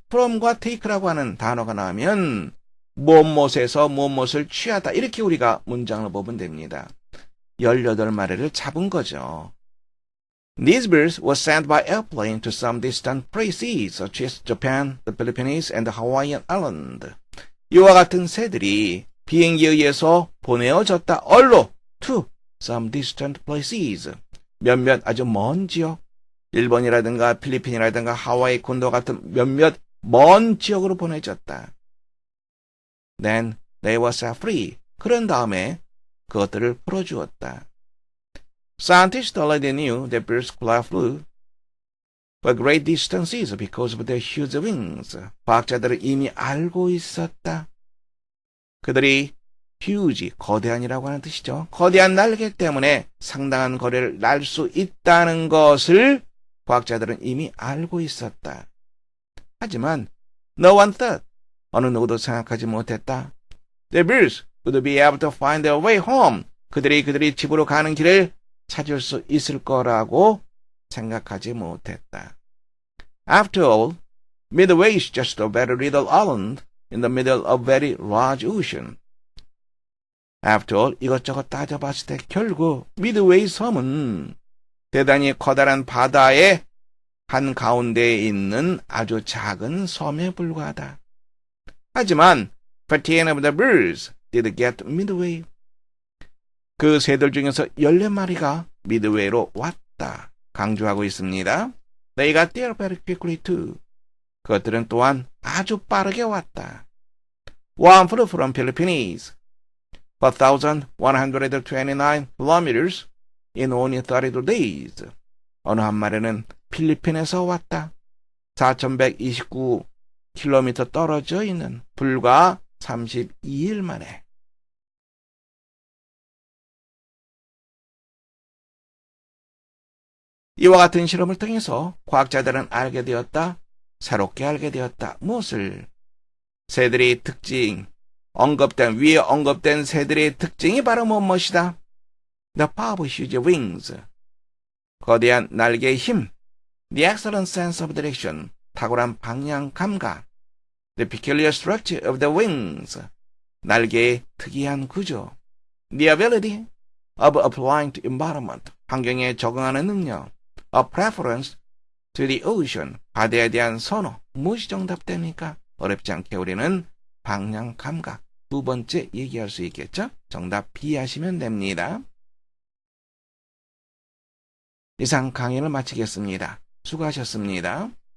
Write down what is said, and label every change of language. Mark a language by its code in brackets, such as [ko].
[ko] from과 take라고 하는 단어가 나오면 무엇에서 무엇을 취하다 이렇게 우리가 문장을 보면 됩니다. 18마리를 잡은 거죠. [en] These birds were sent by airplane to some distant places such as Japan, the Philippines, and the Hawaiian Island. [ko] 이와 같은 새들이 비행기에 의해서 보내어졌다. 얼로 [en] to some distant places. [ko] 몇몇 아주 먼 지역, 일본이라든가 필리핀이라든가 하와이 군도 같은 몇몇 먼 지역으로 보내졌다. [en] Then they were set free. [ko] 그런 다음에 그것들을 풀어주었다. [en] Scientists already knew that birds flew for great distances because of their huge wings. [ko] 과학자들은 이미 알고 있었다. 그들이 huge, 거대한이라고 하는 뜻이죠. 거대한 날개 때문에 상당한 거리를 날 수 있다는 것을 과학자들은 이미 알고 있었다. 하지만 [en] no one thought, [ko] 어느 누구도 생각하지 못했다. [en] The birds would be able to find their way home. [ko] 그들이 집으로 가는 길을 찾을 수 있을 거라고 생각하지 못했다. [en] After all, Midway is just a very little island in the middle of a very large ocean. After all, [ko] 이것저것 따져봤을 때 결국 미드웨이 섬은 대단히 커다란 바다의 한가운데에 있는 아주 작은 섬에 불과하다. 하지만 [en] 15 of the birds did get midway. [ko] 그 새들 중에서 14마리가 미드웨이로 왔다. 강조하고 있습니다. [en] They got there very quickly too. [ko] 그것들은 또한 아주 빠르게 왔다. [en] One flew from Philippines, 4,129 kilometers in only 32 days. [ko] 어느 한 마리는 필리핀에서 왔다. 4,129km 떨어져 있는 불과 32일 만에. 이와 같은 실험을 통해서 과학자들은 알게 되었다. 새롭게 알게 되었다. 무엇을? 새들의 특징, 위에 언급된 새들의 특징이 바로 무엇이다? [en] The power of huge wings. [ko] 거대한 날개의 힘, [en] the excellent sense of direction, [ko] 탁월한 방향 감각, [en] the peculiar structure of the wings, [ko] 날개의 특이한 구조, [en] the ability of applying to environment, [ko] 환경에 적응하는 능력, [en] a preference to the ocean, [ko] 바다에 대한 선호. 무엇이 정답됩니까? 어렵지 않게 우리는 방향 감각. 두 번째 얘기할 수 있겠죠? 정답 B 하시면 됩니다. 이상 강의를 마치겠습니다. 수고하셨습니다.